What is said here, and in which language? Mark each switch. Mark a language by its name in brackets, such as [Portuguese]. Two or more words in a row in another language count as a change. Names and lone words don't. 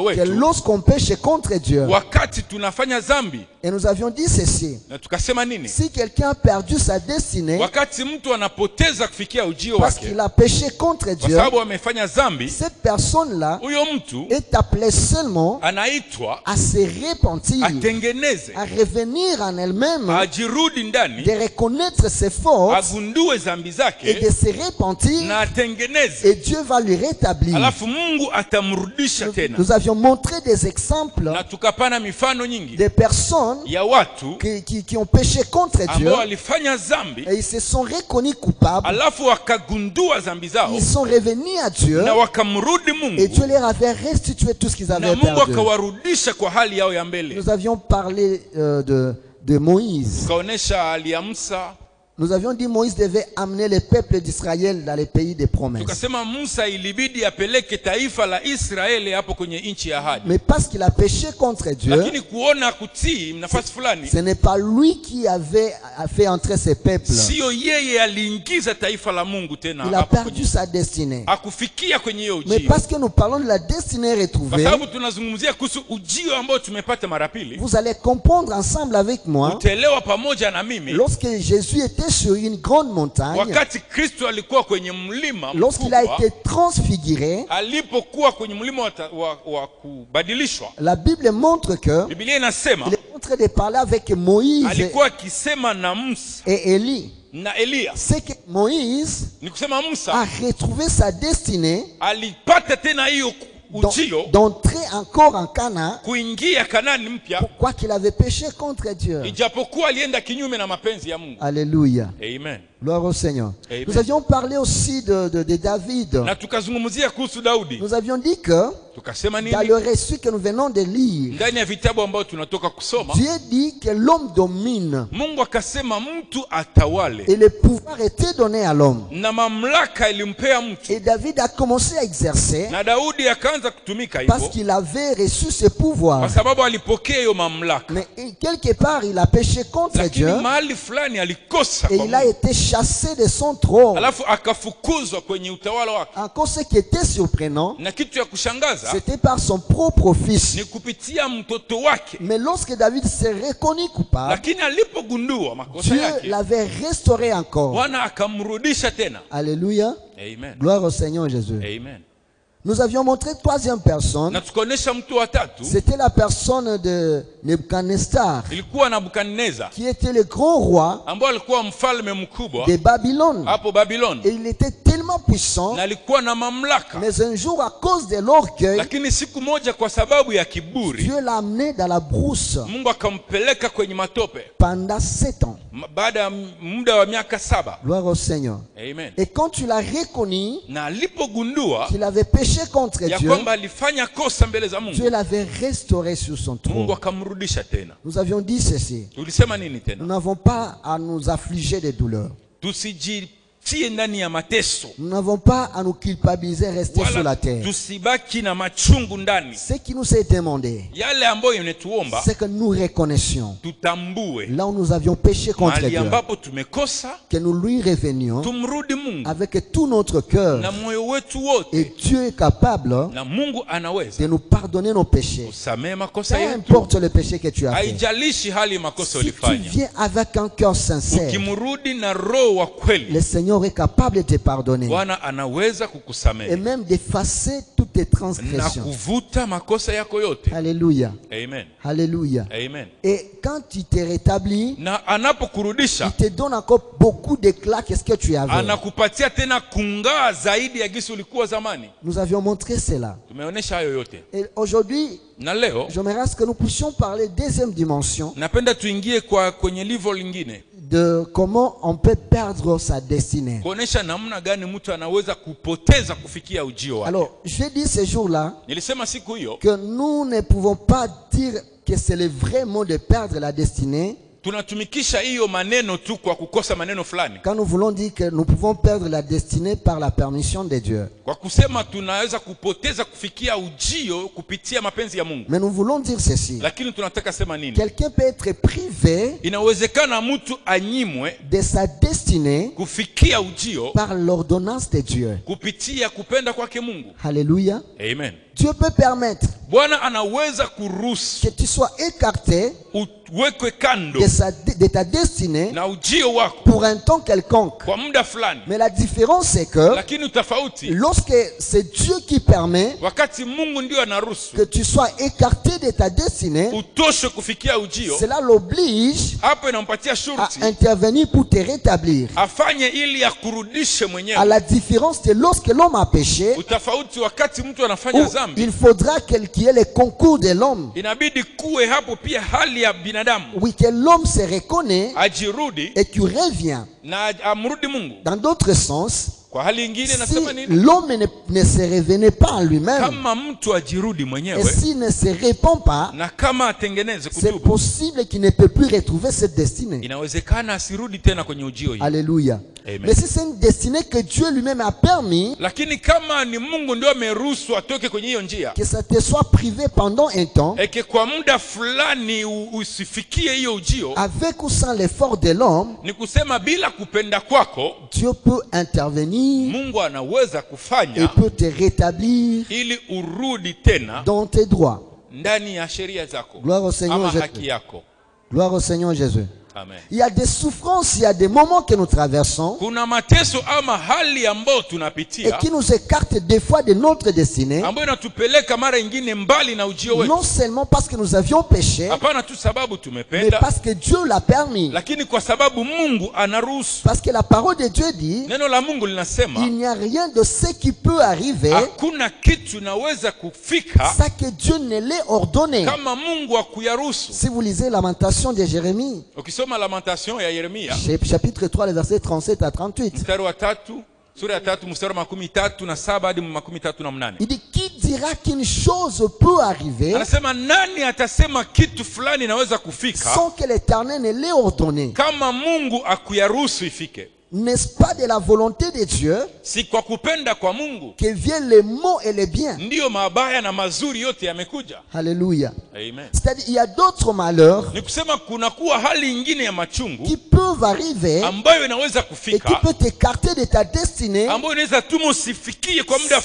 [French] que [Swahili] wetu [French] lorsqu'on péche contre Dieu. [Swahili] wakati tunafanya dhambi. [French] Et nous avions dit ceci. [Swahili] Na tukasema nini? [French] Si quelqu'un a perdu sa destinée [Swahili] Wakati mtu anapoteza kufikia ujio [French] parce [Swahili] wake [French] qu'il a péché contre [Swahili] kwa [French] Dieu, [Swahili] sababu amefanya dhambi, [French] cette personne-là [Swahili] huyo mtu [French] est appelée seulement [Swahili] anaitwa [French] à se repentir, [Swahili] atengeneze, [French] à revenir en elle-même, [Swahili] ajirudi ndani, [French] de reconnaître ses fautes [Swahili] agundue dhambi [French] et [Swahili] zake [French] de se repentir, [Swahili] na atengeneze, [French] et Dieu va lui rétablir. [Swahili] alafu Mungu atamrudisha tena. [French] Nous avions montré des exemples [Swahili] Na tukapana mifano nyingi [French] de personnes [Swahili] ya watu [French] qui ont péché contre Dieu [Swahili] ambao walifanya dhambi [French] et ils se sont reconnus coupables. [Swahili] alafu wakagundua dhambi zao [French] Ils sont revenus à Dieu [Swahili] na wakamrudi [French] et Dieu [Swahili] Mungu [French] leur avait restitué tout ce qu'ils [Swahili] na [French] avaient [Swahili] Mungu [French] perdu. [Swahili] akawarudisha kwa hali yao ya mbele. [French] Nous avions parlé de Moïse. [Swahili] Tukaonesha hali ya Musa. [French] Nous avions dit Moïse devait amener le peuple d'Israël dans les pays des promesses. [Swahili] Tukasema Musa ilibidi apeleke taifa la Israeli hapo kwenye nchi ya ahadi. [French] Mais parce qu'il a péché contre Dieu, [Swahili] Lakini kuona kutii nafasi fulani, [French] ce n'est pas lui qui avait fait entrer ces peuples. [Swahili] sio yeye aliingiza taifa la Mungu tena [French] Il a [Swahili] hapo [French] perdu sa destinée. [Swahili] akufikia kwenye hiyo [French] Mais [Swahili] ujio. [French] parce que nous parlons de la destinée [Swahili] Kwa [French] retrouvée, [Swahili] sababu tunazungumzia kuhusu ujio ambao tumepata mara pili, [French] vous allez comprendre ensemble avec moi, [Swahili] utaelewa pamoja na mimi, [French] lorsque Jésus était sur une grande montagne, [Swahili] wakati Kristo alikuwa kwenye mlima [French] lorsqu'il a [Swahili] mkubwa, [French] été transfiguré, [Swahili] alipokuwa kwenye mlima wa kubadilishwa, [French] la Bible montre que [Swahili] Biblia inasema [French] il est en train de parler avec Moïse [Swahili] alikuwa akisema na Musa [French] et Élie. [Swahili] na Eliya. [French] C'est que Moïse [Swahili] Ni kusema [French] a [Swahili] Musa [French] retrouvé sa destinée [Swahili] alipata tena hiyo ujio, [French] d'entrer encore en Canaan, [Swahili] kuingia Kanaani mpya, [French] pourquoi qu'il avait péché contre Dieu. [Swahili] ijapokuwa alienda kinyume na mapenzi ya Mungu. [French] Alléluia. [Swahili] Amen. [French] Gloire au Seigneur. [Swahili] Amen. [French] Nous avions parlé aussi de David. [Swahili] Na tukazungumzia kuhusu Daudi. [French] Nous avions dit que [Swahili] Tukasema [French] dans [Swahili] nini? [French] le récit que nous venons de lire, [Swahili] Ndani ya vitabu ambao tunatoka kusoma, [French] Dieu dit que l'homme domine [Swahili] Mungu akasema mtu atawale, [French] et le pouvoir était donné à l'homme. [Swahili] na mamlaka ilimpea mtu, [French] Et David a commencé à exercer [Swahili] na Daudi akaanza kutumika [French] parce [Swahili] hivyo [French] qu'il avait reçu ce pouvoir. [Swahili] kwa sababu alipokea hiyo mamlaka. [French] Mais quelque part, il a péché contre [Swahili] Lakini [French] Dieu [Swahili] mahali fulani alikosa [French] et [Swahili] kwa [French] il a [Swahili] Mungu, [French] été chassé de son trône. [Swahili] alafu akafukuzwa kwenye utawala wake. [French] Encore ce qui était surprenant, [Swahili] Na kitu ya kushangaza [French] c'était par son propre fils. [Swahili] ni kupitia mtoto wake, [French] Mais lorsque David s'est reconnu coupable, [Swahili] lakini alipogundua makosa [French] Dieu [Swahili] yake, [French] l'avait restauré encore. [Swahili] Bwana akamrudisha tena. [French] Alléluia. [Swahili] Amen. [French] Gloire au Seigneur Jésus. [Swahili] Amen. [French] Nous avions montré troisième personne. [Swahili] Na tukaonesha mtu wa tatu, [French] C'était la personne de Nebuchadnezzar, [Swahili] ilikuwa Nabukadneza, [French] qui était le grand roi [Swahili] ambao alikuwa mfalme mkubwa [French] de Babylone. [Swahili] hapo Babylon, [French] Et il était tellement puissant, [Swahili] na alikuwa na mamlaka, [French] mais un jour, à cause de l'orgueil, [Swahili] lakini siku moja kwa sababu ya kiburi, [French] Dieu l'a amené dans la brousse [Swahili] Mungu akampeleka kwenye matope [French] pendant 7 ans. [Swahili] baada ya muda wa miaka 7. [French] Gloire au Seigneur. [Swahili] Amen. [French] Et quand tu l'as reconnu [Swahili] Na alipogundua [French] qu'il avait péché contre [Swahili] ya [French] Dieu, [Swahili] kwamba alifanya kosa mbele za [French] Dieu [Swahili] Mungu, [French] l'avait restauré sur son [Swahili] Mungu [French] trône. [Swahili] akamrudisha tena. [French] Nous avions dit ceci. [Swahili] Tulisema nini [French] Nous [Swahili] tena? [French] n'avons pas à nous affliger de douleurs. [Swahili] Tusijitie ndani ya mateso, [French] Nous n'avons pas à nous culpabiliser, rester sur la [Swahili] wala [French] terre. [Swahili] tusibaki na machungu ndani. [French] Ce qui nous est demandé, [Swahili] Yale ambayo imetuomba [French] c'est que nous reconnaissions [Swahili] tutambue [French] là où nous avions péché contre [Swahili] mahali [French] Dieu, [Swahili] ambapo tumekosa, [French] que nous lui revenions [Swahili] tumrudi Mungu [French] avec tout notre cœur. [Swahili] na moyo wetu [French] Et [Swahili] wote, [French] Dieu est capable [Swahili] na Mungu [French] de [Swahili] anaweza [French] nous pardonner nos péchés. [Swahili] kusamehe [French] Peu [Swahili] makosa yetu. [French] importe le péché que tu as fait. [Swahili] Haijalishi hali makosa [French] Si tu [Swahili] ulifanya, [French] viens avec un cœur sincère, [Swahili] ukimrudi na roho wa kweli, [French] le Seigneur est capable de te pardonner [Swahili] Bwana anaweza [French] et [Swahili] kukusamehe [French] même d'effacer toutes tes [Swahili] na [French] transgressions. [Swahili] kuvuta makosa yako yote. [French] Alléluia. [Swahili] Amen. [French] Alléluia. [Swahili] Amen. [French] Et quand il te rétablit, [Swahili] Na anapokurudisha, [French] il te donne encore beaucoup d'éclat qu'est-ce que tu avais. [Swahili] anakupatia tena kungaa zaidi ya gisi ulikuwa zamani. [French] Nous avions montré cela. [Swahili] Tumeonyesha hayo yote, [French] Et aujourd'hui, [Swahili] na leo [French] j'aimerais que nous puissions parler deuxième dimension [Swahili] napenda tuingie kwenye level lingine, [French] de comment on peut perdre sa destinée. [Swahili] kuonesha namna gani mtu anaweza kupoteza kufikia ujio wake. [French] Alors, je dis ce jour-là [Swahili] Nilisema siku hiyo [French] que nous ne pouvons pas dire que c'est le vrai mot de perdre la destinée [Swahili] tunatumikisha hiyo maneno tu kwa kukosa maneno fulani, [French] quand nous voulons dire que nous pouvons perdre la destinée par la permission de Dieu. [Swahili] kwa kusema tunaweza kupoteza kufikia ujio kupitia mapenzi ya Mungu. [French] Mais nous voulons dire ceci. [Swahili] Lakini tunataka sema nini? [French] Quelqu'un peut être privé [Swahili] Inawezekana mtu anyimwe [French] de sa destinée [Swahili] kufikia ujio [French] par l'ordonnance de Dieu. [Swahili] kupitia kupenda kwake Mungu. [French] Alléluia. [Swahili] Amen. [French] Dieu peut permettre [Swahili] Bwana anaweza kuruhusu [French] que tu sois écarté [Swahili] uwekwe kando [French] de ta destinée [Swahili] na ujio wako [French] pour un temps quelconque. [Swahili] kwa muda fulani, [French] Mais la différence c'est que [Swahili] lakini utofauti [French] lorsque c'est Dieu qui permet [Swahili] wakati Mungu ndio anaruhusu [French] que tu sois écarté de ta destinée, [Swahili] utoshe kufikia ujio, [French] cela l'oblige [Swahili] hapo inampatia [French] à [Swahili] shurti [French] intervenir pour te rétablir. [Swahili] afanye ili akurudishe [French] À [Swahili] mwenyewe. [French] la différence de lorsque l'homme a péché, [Swahili] Utofauti wakati mtu anafanya [French] où [Swahili] dhambi, [French] il faudra qu'il y ait le concours de l'homme. [Swahili] inabidi kuwe hapo pia hali ya binadamu [French] Oui, que l'homme se reconnaît [Swahili] ajirudi [French] et qu'il revient. [Swahili] na amrudi Mungu. [French] Dans d'autres sens, [Swahili] Kwa hali ingine [French] si [Swahili] nasema nini? [French] l'homme ne se revenait pas en lui-même, [Swahili] Kama mtu ajirudi [French] et [Swahili] mwenyewe [French] s'il ne se répand pas, [Swahili] na kama atengeneze [French] c'est [Swahili] kutubu, [French] possible qu'il ne peut plus retrouver cette destinée. [Swahili] inawezekana asirudi tena kwenye ujio hii. [French] Alléluia. [Swahili] Amen. [French] Mais si c'est une destinée que Dieu lui-même a permis, [Swahili] Lakini kama ni Mungu ndio ameruhusu atoke kwenye hiyo njia, [French] que ça te soit privé pendant un temps, [Swahili] eke kwa muda fulani usifikie hiyo ujio, [French] avec ou sans l'effort de l'homme, [Swahili] ni kusema bila kupenda kwako, [French] Dieu peut intervenir [Swahili] Mungu anaweza [French] et [Swahili] kufanya [French] peut te rétablir [Swahili] ili urudi tena [French] dans tes droits. [Swahili] ndani ya sheria zako [French] Gloire au Seigneur [Swahili] ama [French] Jésus. [Swahili] haki yako. [French] Gloire au Seigneur Jésus. [Swahili] Amen. [French] Il y a des souffrances, il y a des moments que nous traversons [Swahili] Kuna mateso ama hali ambayo [French] et [Swahili] tunapitia [French] qui nous écartent des fois de notre destinée. [Swahili] ambayo inatupeleka mara nyingine mbali na ujio wetu. [French] Non seulement parce que nous avions péché, [Swahili] Hapana tu sababu [French] mais [Swahili] tumependa, [French] parce que Dieu l'a permis. [Swahili] lakini kwa sababu Mungu anaruhusu. [French] Parce que la parole de Dieu dit, [Swahili] Neno la Mungu linasema [French] il n'y a rien de ce qui peut arriver [Swahili] hakuna kitu naweza kufika [French] sans que Dieu ne l'ait ordonné. [Swahili] kama Mungu akuyaruhusu. [French] Si vous lisez Lamentation de Jérémie, [Swahili] Ukisoma Lamentation ya Yeremia [French] chapitre 3, les versets 37 à 38, [Swahili] mstari wa 3 sura ya 3 mstari wa 37 hadi 38. [French] il dit, qui dira qu'une chose peut arriver [Swahili] Anasema nani atasema kitu fulani naweza kufika [French] sans que l'Éternel ne l'ait ordonné? [Swahili] kama Mungu akuyaruhusu ifike? [French] N'est-ce pas de la volonté de Dieu [Swahili] Si kwa kupenda kwa Mungu [French] que viennent les maux et les biens? [Swahili] ndiyo mabaya na mazuri yote yamekuja. [French] Alléluia. [Swahili] Amen. [French] C'est-à-dire, il y a d'autres malheurs [Swahili] Ni kusema kuna kuwa hali nyingine ya machungu [French] qui peuvent arriver [Swahili] ambayo inaweza [French] et qui [Swahili] kufika, [French] peuvent t'écarter de ta destinée. [Swahili] ambayo inaweza tuma usifikie kwa muda